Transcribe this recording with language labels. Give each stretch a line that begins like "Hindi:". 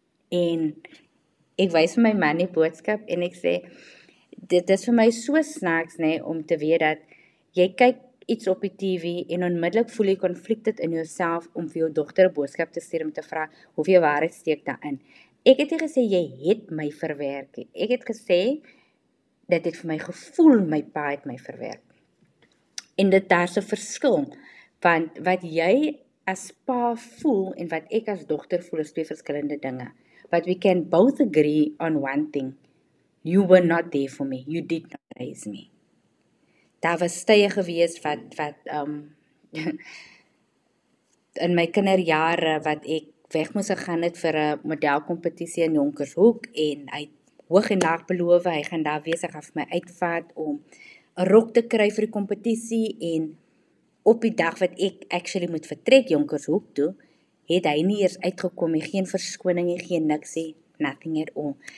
Afrikaans: En ek wys vir my man die boodskap, en ek sê, dit is vir my so snaaks, nee, om te weet dat jy kyk iets op die TV en onmiddellik voel jy konflikt dit in jouself om vir jou dogter 'n boodskap te stuur om te vra hoeveel waarheid steek daarin. Ek het nie gesê jy het my verwerk nie. Ek het gesê dat dit vir my gevoel my pa het my verwerk. En dit daar's 'n verskil, want wat jy as pa voel en wat ek as dogter voel is twee verskillende dinge.
English: But we can both agree on one thing. You were not there for me. You did not raise me.
Afrikaans: Daar was tye gewees wat in my kinderjare wat ek weg moes gegaan het vir 'n modelkompetisie in Jonkershoek, en hy hoog en laag beloof, hy gaan daar wees, hy gaan vir my uitvaart om 'n rok te kry vir die kompetisie, en op die dag wat ek actually moet vertrek Jonkershoek toe, het hy nie eers uitgekom nie, geen verskoning nie, geen niks nie,
English: nothing at all.